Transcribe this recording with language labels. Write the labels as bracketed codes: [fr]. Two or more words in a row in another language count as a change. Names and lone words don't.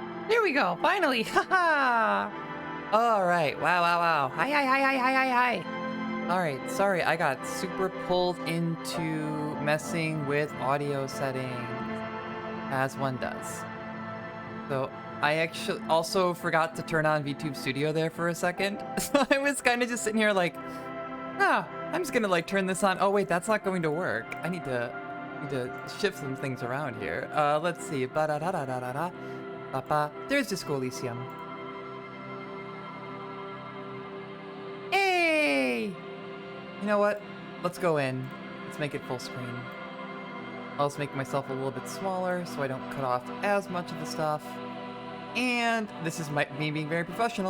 [en] There we go. Finally. Haha. All right. Wow, wow, wow. Hi, hi, hi, hi, hi, hi, hi. All right. Sorry, I got super pulled into messing with audio settings, as one does. So I actually also forgot to turn on VTube Studio there for a second. So I was kind of just sitting here like, I'm just gonna like turn this on. Oh wait, that's not going to work. I need to shift some things around here. Let's see. Ba da da da da da da. Ba ba. There's Disco Elysium. Hey! You know what? Let's go in. Let's make it full screen. I'll just make myself a little bit smaller so I don't cut off as much of the stuff. And this is me being very professional.